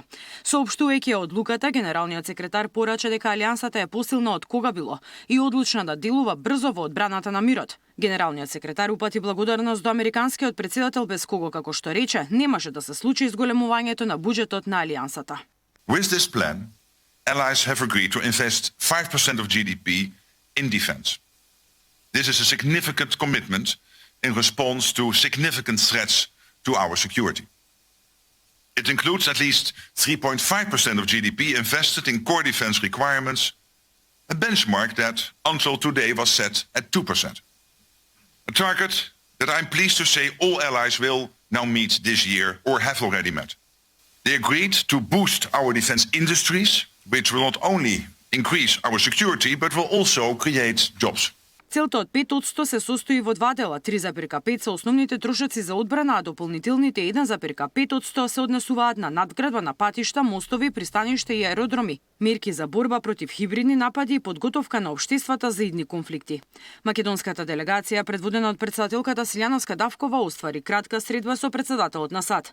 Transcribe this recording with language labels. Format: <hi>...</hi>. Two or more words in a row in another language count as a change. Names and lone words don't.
<mk>Соопштувајќи одлуката, генералниот секретар порача дека Алијансата е посилна од кога било и одлучна да делува брзо во одбраната на мирот. Генералниот секретар упати благодарност до американскиот председател без кого, како што рече, немаше да се случи зголемувањето на буџетот на Алијансата.</mk> <en>With this plan, allies have agreed to invest 5% of GDP in defense. This is a significant commitment in response to significant threats to our security. It includes at least 3.5% of GDP invested in core defense requirements, a benchmark that until today was set at 2%. A target that I'm pleased to say all allies will now meet this year or have already met. They agreed to boost our defense industries, which will not only increase our security, but will also create jobs.</en> <mk>Целта од 5% се состои во два дела. 3,5% се основните трошоци за одбрана, а дополнителните 1,5% се однесуваат на надградба на патишта, мостови, пристаништа и аеродроми, мерки за борба против хибридни напади и подготовка на општествата за идни конфликти. Македонската делегација, предводена од председателката Силјана Скадавкова, оствари кратка средба со председателот на САД.</mk>